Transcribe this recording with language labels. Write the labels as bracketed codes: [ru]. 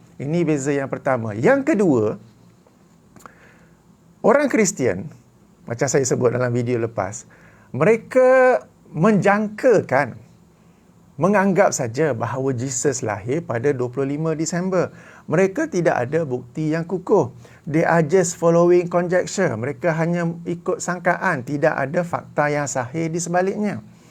[ms] Ini beza yang pertama. Yang kedua, orang Kristian, macam saya sebut dalam video lepas, mereka menjangkakan, menganggap saja bahawa Jesus lahir pada 25 Disember. Mereka tidak ada bukti yang kukuh. [en] They are just following conjecture. [ms] Mereka hanya ikut sangkaan. Tidak ada fakta yang sahih di sebaliknya.